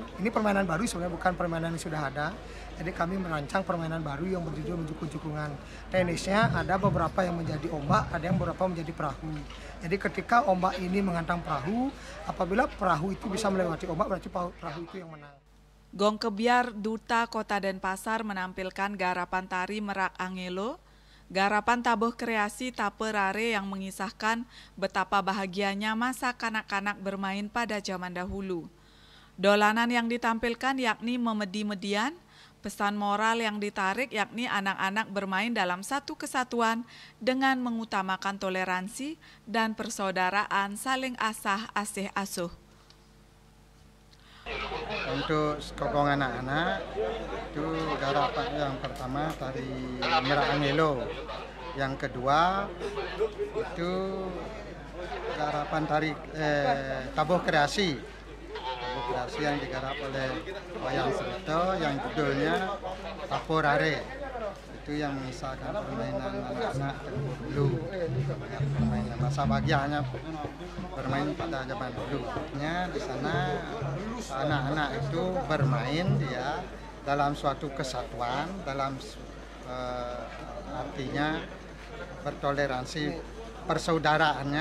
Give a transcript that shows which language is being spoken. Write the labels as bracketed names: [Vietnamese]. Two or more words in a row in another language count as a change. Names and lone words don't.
[Indonesian] Ini permainan baru sebenarnya, bukan permainan yang sudah ada. Jadi kami merancang permainan baru yang berjudul mejukung-jukungan. Tenisnya ada beberapa yang menjadi ombak, ada yang beberapa menjadi perahu. Jadi ketika ombak ini menghantam perahu, apabila perahu itu bisa melewati ombak, berarti perahu itu yang menang. Gong Kebiar Duta Kota Denpasar menampilkan garapan tari Merak Angelo, garapan tabuh kreasi Tape Rare yang mengisahkan betapa bahagianya masa kanak-kanak bermain pada zaman dahulu. Dolanan yang ditampilkan yakni memedi-median, pesan moral yang ditarik yakni anak-anak bermain dalam satu kesatuan dengan mengutamakan toleransi dan persaudaraan saling asah asih asuh. Untuk sekogong anak-anak itu garapan yang pertama tari Merak Angelo, yang kedua itu garapan tari tabuh kreasi yang digarap oleh Wayang Serito yang judulnya Tape Rare. Itu yang mengisahkan permainan anak-anak dulu, permainan masa bahagianya bermain pada zaman dulu. Di sana anak-anak itu bermain dia dalam suatu kesatuan, dalam artinya bertoleransi persaudaraannya.